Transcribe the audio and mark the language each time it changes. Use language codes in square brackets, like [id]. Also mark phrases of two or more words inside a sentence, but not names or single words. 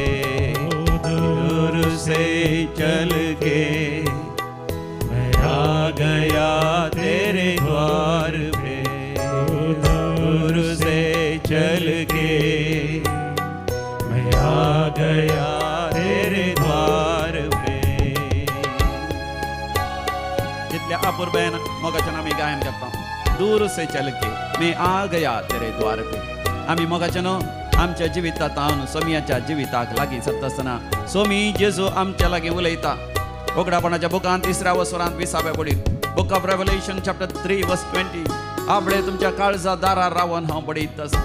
[hi] दूर से चल के मैं आ गया तेरे द्वार पे. दूर से चल के मैं आ गया तेरे द्वार पे. [kok] जितल्या अपूर्वेन मोगाच्या नामी गायन करता. [hi] दूर से चल के मैं आ गया तेरे द्वार पे. [kok] आमी मोगाच्या न्हू आमच्या जिवितांत हांव सोमियाच्या जिविताक लागीं सरता आसतना सोमी जेजू आमच्या लागीं उलयता. उगडापणाच्या बुकांत 3 वसरांत 20 पडीत. [en] Book of Revelation chapter 3:20. [kok] आपणे तुमच्या काळजा दारार रावन हांव पडयत आसा.